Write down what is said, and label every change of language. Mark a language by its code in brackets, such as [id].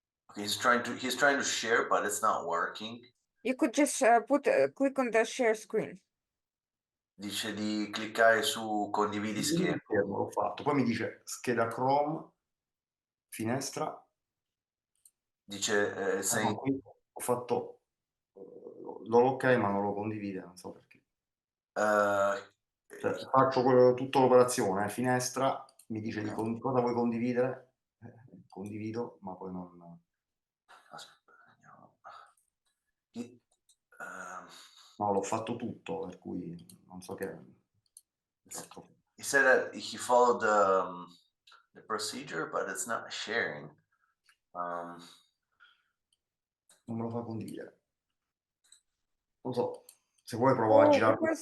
[en] Okay, he's trying to share, but it's not working. You could just click on the share screen. [it] Dice di cliccare su condividi Condividi schermo. schermo, l'ho fatto. Poi mi dice scheda Chrome, finestra. Dice sei... No, qui ho fatto l'ok ma non lo condivide, non so perché. Cioè, faccio tutta l'operazione, finestra, mi dice di cosa vuoi condividere, condivido, ma poi non... Aspetta, vediamo. No, l'ho fatto tutto, per cui non so che... [en] He said that he followed the procedure, but it's not sharing. [it] Non me lo fa condividere. Non so, se vuoi provo a girare